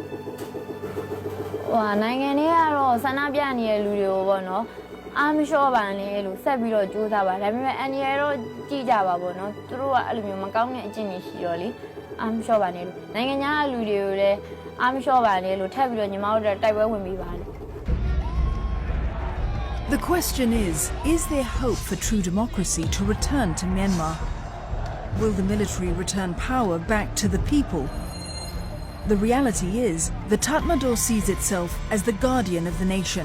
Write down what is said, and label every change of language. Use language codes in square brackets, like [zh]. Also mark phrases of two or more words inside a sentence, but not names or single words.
[my] နိုင်ငံတွေကတော့ဆန္ဒပြနေတဲ့လူတွေကိုပေါ့နော်အားမလျှော့ပါနဲ့လို့ဆက်ပြီးတော့ကြိုးစားပါဒါပေမဲ့အန်ဒီရတော့ကြည့်ကြပါပေါ့နော်သူတို့ကအဲ့လိုမျိုးမကောင်းတဲ့အကျင့်တွေရှိတော့လေအားမလျှော့ပါနဲ့လို့နိုင်ငံခြားလူတွေကိုလည်းအားမလျှော့ပါနဲ့လို့ထပ်ပြီးတော့ညီမတို့တိုက်ပွဲဝင်ပြီးပါလေ [en] The question is there hope for true democracy to return to Myanmar? Will the military return power back to the people? The reality is, the Tatmadaw sees itself as the guardian of the nation.